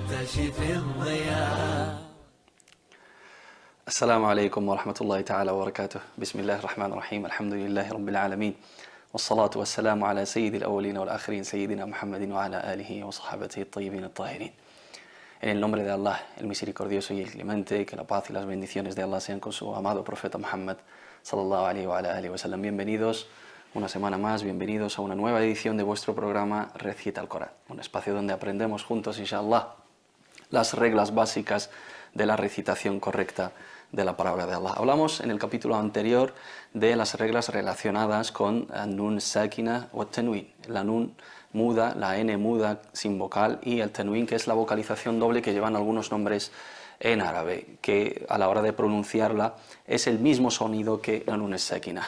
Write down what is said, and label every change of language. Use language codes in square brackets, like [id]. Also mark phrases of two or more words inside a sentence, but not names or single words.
[ar] كاشف الضياء. السلام عليكم ورحمة الله تعالى وبركاته. بسم الله الرحمن الرحيم. الحمد لله رب العالمين والصلاة والسلام على سيد الأولين والآخرين سيدنا محمد وعلى آله وصحابته الطيبين الطاهرين. [es] En el nombre de Allah, el misericordioso y el clemente, que la paz y las bendiciones de Allah sean con su amado profeta Muhammad [ar] صلى الله عليه وآله وسلم. [es] Bienvenidos una semana más, bienvenidos a una nueva edición de vuestro programa Recita el Corán, un espacio donde aprendemos juntos, inshallah, las reglas básicas de la recitación correcta de la palabra de Allah. Hablamos en el capítulo anterior de las reglas relacionadas con [ar] نون ساكنة [es] o Tanwin, la Nun muda, la N muda sin vocal, y el Tanwin, que es la vocalización doble que llevan algunos nombres en árabe, que a la hora de pronunciarla es el mismo sonido que la [ar] نون ساكنة.